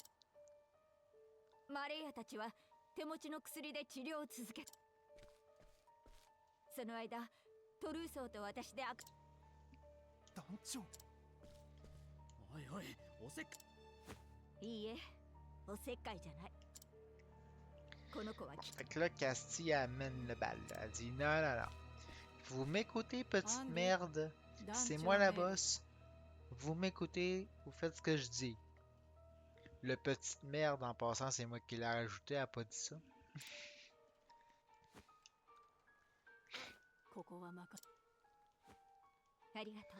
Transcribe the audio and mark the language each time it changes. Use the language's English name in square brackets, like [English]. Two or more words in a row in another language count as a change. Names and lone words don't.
[Japanese] マレイアたちは手持ちの薬で治療を続け、その間トルーソーと私で団長。おいおい、おせっかいいえ、おせっかいじゃない。この子は [French] Fait que là, Castille amène le bal. Elle dit non, non, non. Vous m'écoutez, petite Andy, merde. C'est moi la boss. Vous m'écoutez, vous faites ce que je dis. Le petite merde, en passant, c'est moi qui l'ai rajouté, elle a pas dit ça. [Japanese] ここは任ありがとう。